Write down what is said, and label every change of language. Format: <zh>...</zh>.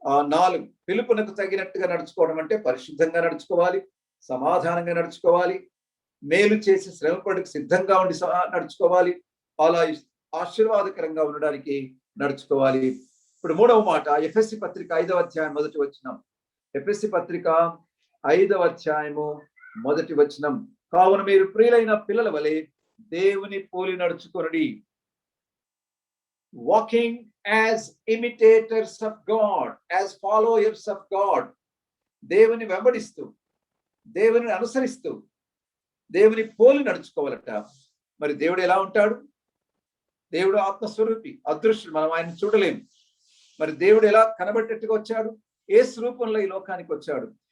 <te>4 పిలుపునకు తగినట్టుగా నడుచుకోవడం అంటే పరిశుద్ధంగా నడుచుకోవాలి, సమాధానంగా నడుచుకోవాలి, మేలు చేసి శ్రమపడికి సిద్ధంగా ఉండి నడుచుకోవాలి, అలా ఆశీర్వాదకరంగా ఉండడానికి నడుచుకోవాలి. ఇప్పుడు మూడవ మాట ఎఫెసీ పత్రిక 5వ అధ్యాయం 1వ వచనం. ఎఫెసీ పత్రిక 5వ అధ్యాయము 1వ వచనం. కావున మీరు ప్రియులైన పిల్లల వలె దేవుని పోలి నడుచుకొనుడి.</te> <en>Walking as imitators of God, as followers of God.</en> <te>దేవుని వెంబడిస్తూ, దేవుని అనుసరిస్తూ, దేవుని పోలి నడుచుకోవాలట. మరి దేవుడు ఎలా ఉంటాడు? దేవుడు ఆత్మస్వరూపి, అదృశ్యుడు, మనం ఆయన చూడలేము. మరి దేవుడు ఎలా కనబట్టేట్టుగా వచ్చాడు? యేసు రూపంలో ఈ లోకానికి వచ్చాడు.</te>